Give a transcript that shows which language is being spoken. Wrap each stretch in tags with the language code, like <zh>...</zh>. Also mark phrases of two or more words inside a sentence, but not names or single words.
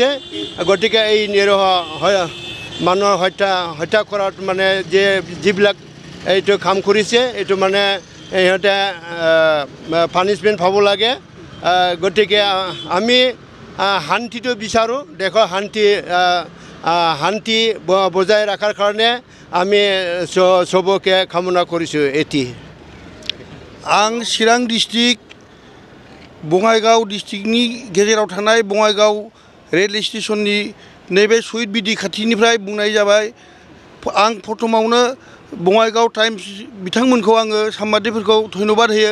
<as>গতিকে এই নিৰীহ মানুহৰ হত্যা কৰাত যিবিলাক এইটো কাম কৰিছে, এইটো সিহঁতে পানিছমেণ্ট পাব লাগে। গতিকে আমি শান্তিটো বিচাৰোঁ, দেশৰ শান্তি বজাই ৰখাৰ কাৰণে আমি চবকে কামনা কৰিছোঁ।</as> <brx>आं चिरां डिस्ट्रिक्ट बङाइगाव डिस्ट्रिक्टनि गेजेराव थानाय बङाइगाव रेल स्टेशननि नैबे शहीद बिदि खाथिनिफ्राय बुंनाय जाबाय। आं प्रथमावनो बङाइगाव टाइम्स बिथांमोनखौ आङो साम्बादिकफोरखौ धन्यबाद होयो।</brx>